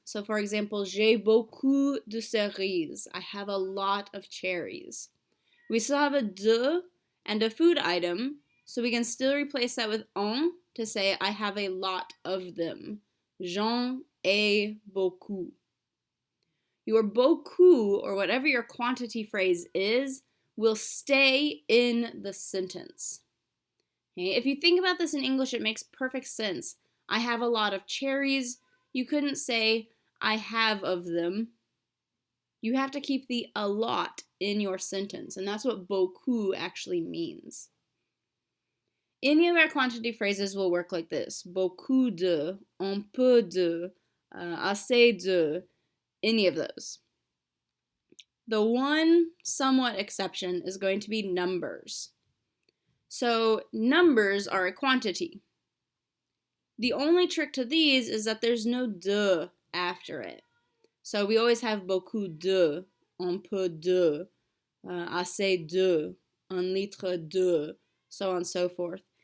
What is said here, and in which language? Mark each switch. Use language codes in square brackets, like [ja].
[en] So for example, [fr] j'ai beaucoup de cerises. [en] I have a lot of cherries. We still have a de and a food item, so we can still replace that with en to say I have a lot of them. [fr] J'en ai beaucoup. [en] Your beaucoup, or whatever your quantity phrase is, will stay in the sentence. Okay? If you think about this in English, it makes perfect sense. I have a lot of cherries. You couldn't say, I have of them. You have to keep the a lot in your sentence, and that's what beaucoup actually means. Any of our quantity phrases will work like this. [fr] Beaucoup de, un peu de, assez de, [en] any of those. The one somewhat exception is going to be numbers. So numbers are a quantity. The only trick to these is that there's no de after it. So we always have beaucoup de, un peu de, assez de, un litre de, so on and so forth.